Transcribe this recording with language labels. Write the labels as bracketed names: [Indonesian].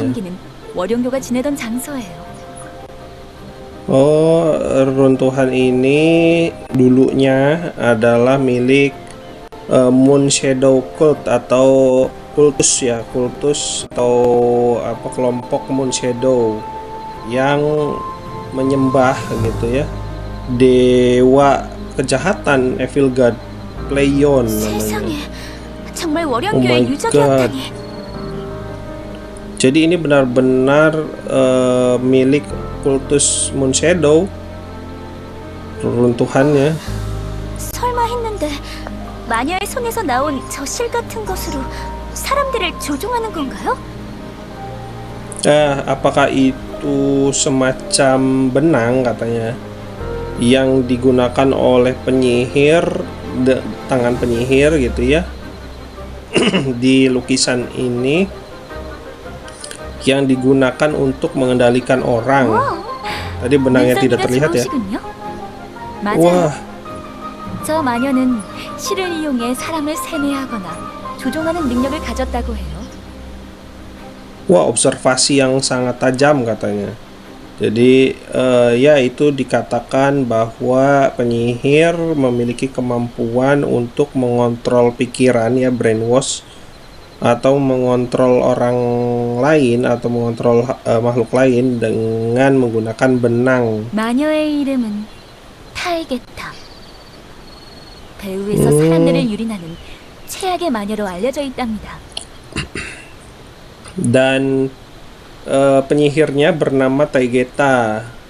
[Korean] 섬기는 월영교가 지내던 장소예요. [Indonesian] Oh, runtuhan ini dulunya adalah milik Moon Shadow Cult atau kultus atau kelompok Moon Shadow yang menyembah gitu ya, dewa kejahatan, Evil God Pleione namanya. [Korean] 세상에, 정말 Oh 월영교의 [English] my [Korean] 유적이었다니. [Indonesian] Jadi ini benar-benar milik kultus Moon Shadow, runtuhannya. [Korean] 설마 했는데 마녀의 손에서 나온 저 실 같은 것으로 사람들을 조종하는 건가요? [Indonesian] Apakah itu semacam benang katanya yang digunakan oleh penyihir, tangan penyihir gitu ya, di lukisan ini, yang digunakan untuk mengendalikan orang. Tadi benangnya tidak terlihat ya. [Korean] 맞아요. Wah, 저 마녀는 실을 이용해 사람을 세뇌하거나 조종하는 능력을 가졌다고 해요. [Indonesian] wah, observasi yang sangat tajam katanya. Jadi ya itu dikatakan bahwa penyihir memiliki kemampuan untuk mengontrol pikiran ya, brainwash, atau mengontrol orang lain atau mengontrol makhluk lain dengan menggunakan benang. [Korean] 마녀의 이름은 타이게타. 배후에서 사람들을 유린하는 최악의 마녀로 알려져 있답니다. [Indonesian] Dan penyihirnya bernama Taigeta.